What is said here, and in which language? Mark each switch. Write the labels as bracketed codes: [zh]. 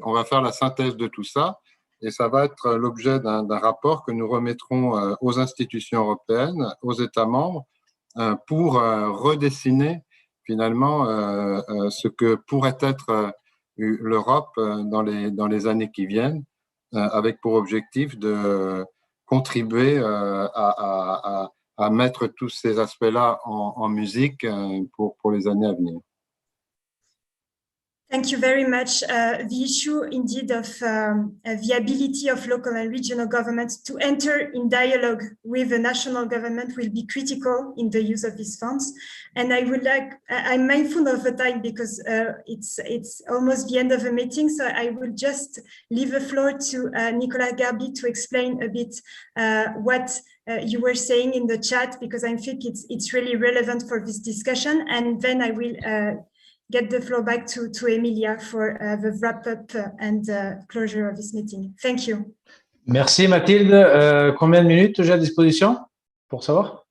[fr] On va faire la synthèse de tout ça et ça va être l'objet d'un rapport que nous remettrons aux institutions européennes, aux États membres, pour redessiner finalement ce que pourrait être l'Europe dans les années qui viennent, avec pour objectif de contribuer à mettre tous ces aspects-là en musique pour les années à venir. [en] Thank you very much. The issue indeed of the ability of local and regional governments to enter in dialogue with the national government will be critical in the use of these funds. And I'm mindful of the time because it's almost the end of the meeting. So I will just leave the floor to Nicolas Garbi to explain a bit what you were saying in the chat, because I think it's really relevant for this discussion. And then I will get the floor back to Emilia for the wrap-up and closure of this meeting. Thank you. [fr] Merci Mathilde. Combien de minutes j'ai à disposition pour savoir?